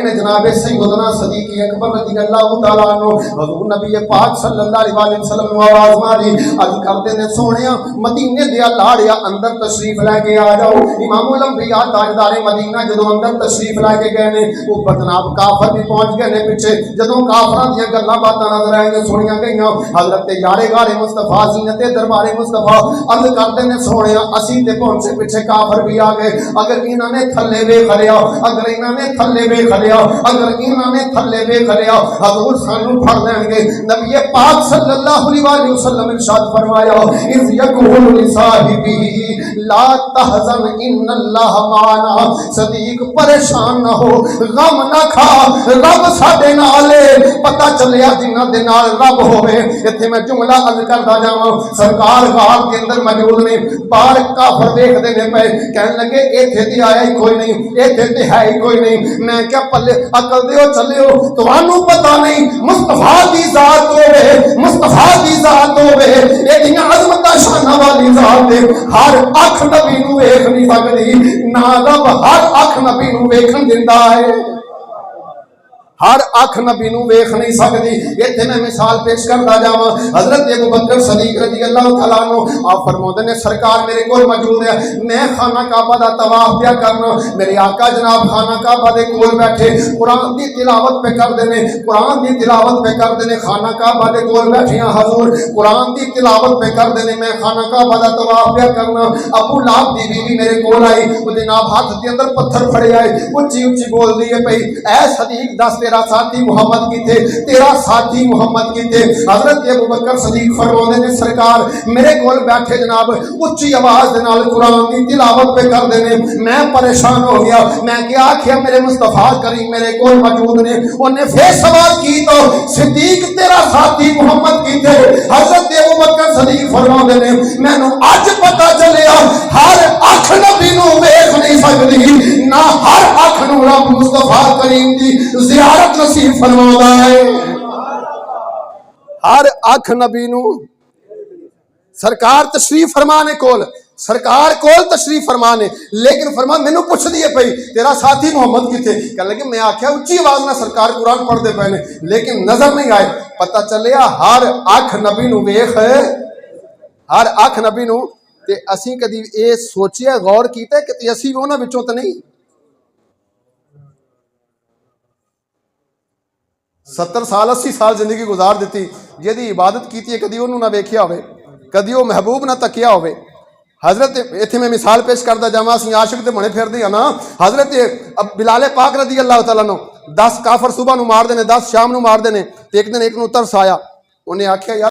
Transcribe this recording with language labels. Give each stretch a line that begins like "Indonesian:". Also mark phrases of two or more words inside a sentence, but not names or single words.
Punjabi: نے جناب سیدنا صدیق اکبر
Arabic: رضی اللہ تعالی عنہ
Punjabi: حضور نبی پاک
Arabic: صلی اللہ علیہ وسلم
Punjabi: نو آواز ماری عرض کرتے نے سونیا مدینے دے لاڑیا اندر تشریف لے کے آ جاؤ امام الانبیاء تاجدار مدینہ مدینہ جدوں اندر تشریف لا کے گئے نے اوپر جناب کافر بھی پہنچ گئے نے پیچھے جدوں کافراں دیاں گلاں باتاں نظر آئیں سنیاں گئیاں حضرت یار غار مصطفیٰ زینت دربار مصطفیٰ عرض کرتے نے سونیا اسی تے پہنچے پیچھے کافر بھی آ گئے اگر انہاں نے تھلے ویکھ لیا اگر انہاں نے تھلے ویکھ لیا اگر انہاں نے تھلے ویکھ لیا حضور سانو پھڑ لیں گے نبی پاک
Arabic: صلی اللہ علیہ وسلم
Punjabi: ارشاد فرمایا
Arabic: اذ یقول لصاحبہ لا تحزن ان اللہ معنا
Punjabi: صدیق پریشان نہ ہو غم نہ کھا رب ساڈے نال ہے پتہ چلیا جنہاں دے نال رب ہوے ایتھے میں جملہ عرض کردا جاواں سرکار غار دے اندر موجود نے باہر کافر دیکھدے نے پے کہن لگے ایتھے تے آیا ہی کوئی نہیں ایتھے تے ہے ہی کوئی نہیں میں کیا پلے عقل دیو چلیو تانوں پتہ نہیں مصطفیٰ دی ذات ہوے مصطفیٰ دی ذات ہوے ایڈیاں عظمتاں شاناں والی ذات ہے ہر اکھ نبی نو ویکھ نہیں سکدی نہ رب ہر اکھ نبی نو ویکھن دیندا ہے ہر اکھ نبی نو ویکھ نہیں سکدی ایتھے میں مثال پیش کردا جاواں حضرت ابوبکر صدیق
Arabic: رضی اللہ تعالیٰ عنہ
Punjabi: آپ فرماتے نے سرکار میرے کول موجود ہے میں خانہ کعبہ دا طواف پیا کرنا میرے آقا جناب خانہ کعبہ دے کول بیٹھے قرآن دی تلاوت پہ کردے نے قرآن دی تلاوت پہ کردے نے خانہ کعبہ دے کول بیٹھیاں حضور قرآن دی تلاوت پہ کردے نے میں خانہ کعبہ دا طواف پیا کرنا ابو لہب دی بیوی میرے کول آئی وہ جناب ہاتھ دے اندر پتھر پھڑے آئے اونچی اونچی بول دی ہے پئی اے صدیق دس تیرا ساتھی محمد کی تھے تیرا ساتھی محمد کی تھے حضرت ابوبکر صدیق فرماتے نے سرکار میرے کول بیٹھے جناب اونچی آواز دے نال قرآن دی تلاوت پہ کر دینے میں پریشان ہو گیا میں کیا آکھیا میرے مصطفیٰ کریم میرے کول موجود نے انہیں پھر سوال کی تو صدیق تیرا ساتھی محمد کی تھے حضرت ابوبکر صدیق فرماتے نے میں نو اج پتہ چلیا ہر اکھ نبی نو ویکھ نہیں سکدی نہ ہر اکھ نو رب مصطفیٰ کریم دی زیارت نصیب فرماتا ہے ہر اکھ نبی نو سرکار تشریف فرمانے کول سرکار کول تشریف فرمانے لیکن فرما مینوں پوچھ دیے پئی تیرا ساتھی محمد کی تھے کہنے لگے میں آکھیا اونچی آواز نہ سرکار قرآن پڑھ دے پے نے لیکن نظر نہیں آئے پتہ چلیا ہر اکھ نبی نو ویکھ ہر اکھ نبی نو تے اسی کدی اے سوچیا غور کیتا کہ اسی انہاں وچوں تے نہیں 70 سال 80 سال زندگی گزار دیتی جہدی عبادت کیتی ہے کدی انہوں نہ ویکھیا ہوئے کدی وہ محبوب نہ تکیا ہوئے حضرت ایتھے میں مثال پیش کردا جاواں اسی عاشق تے بنے پھردے ہاں نا حضرت بلال پاک
Arabic: رضی اللہ تعالیٰ عنہ
Punjabi: 10 کافر صبح نو مار دینے 10 شام نو مار دینے تے ایک دن ایک نو ترس آیا انہیں آکھیا یار